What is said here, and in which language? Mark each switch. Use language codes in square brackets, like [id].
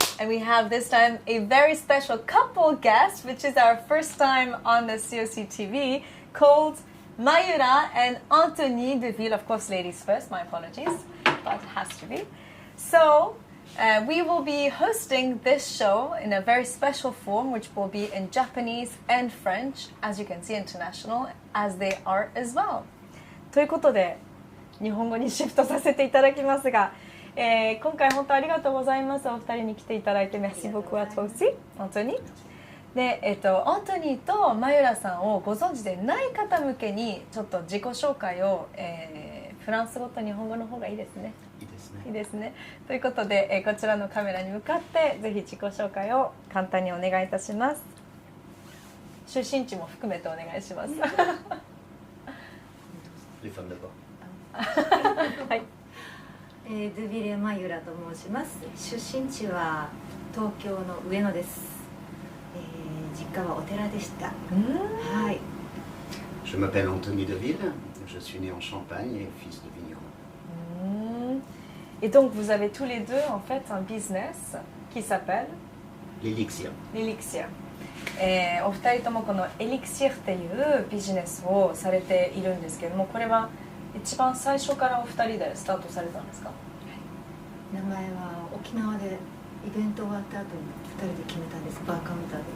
[en] And we have this time a very special couple guest, which is our first time on the COC TV, called Mayura and Anthony Deville. Of course, ladies first, my apologies, but it has to be. So, we will be hosting this show in a very special form, which will be in Japanese and French, as you can see, international, as they are as well. [ja] ということで、日本語にシフトさせていただきますが、今回本当ありがとうございます。お二人に来ていただいて、 [fr] Merci beaucoup à toi aussi, Anthony. [ja] で、アントニーとマユラさんをご存知でない方向けにちょっと自己紹介を、フランス語と日本語の方がいいですね。いいですね。いいですね。ということで、こちらのカメラに向かってぜひ自己紹介を簡単にお願いいたします。出身地も含めてお願いします。 [fr] Les femmes d'abord. [ja] はい。ドゥビレ・マユラと申します。出身地は東京の上野です。実家はお寺でした。はい。 [fr] Je m'appelle Anthony Deville. Je suis né en Champagne et fils de vigneron. Et donc vous avez tous les deux en fait un business qui s'appelle L'élixir. l'élixir. [ja] お二人ともこのエリクシアっていうビジネスをされているんですけども、これは一番最初からお二人でスタートされたんですか？名前は沖縄でイベント終わった後に2人で決めたんです。バーカウンターで。